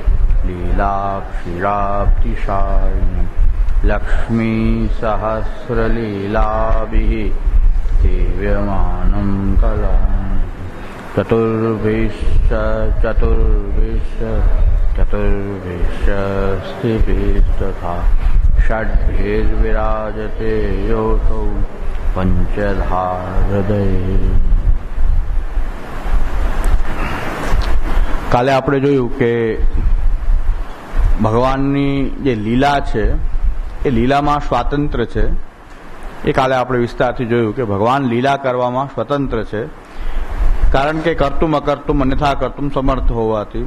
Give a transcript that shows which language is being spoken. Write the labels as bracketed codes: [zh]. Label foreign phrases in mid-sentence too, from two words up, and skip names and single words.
[sa] लीलाक्षिराब्धिशायिनं लक्ष्मीसहस्रलीलाभिः सेव्यमानं कलाम् चतुर्भिश्च षड्भिर्विराजते योऽसौ पञ्चधा हृदये। [gu] કાલે આપણે જોયું કે ભગવાનની જે લીલા છે એ લીલામાં સ્વાતંત્ર્ય છે. એ કાલે આપણે વિસ્તારથી જોયું કે ભગવાન લીલા કરવામાં સ્વતંત્ર છે, કારણ કે [sa] કર્તુમ અકર્તુમ અન્યથા કર્તુમ સમર્થ [gu] હોવાથી.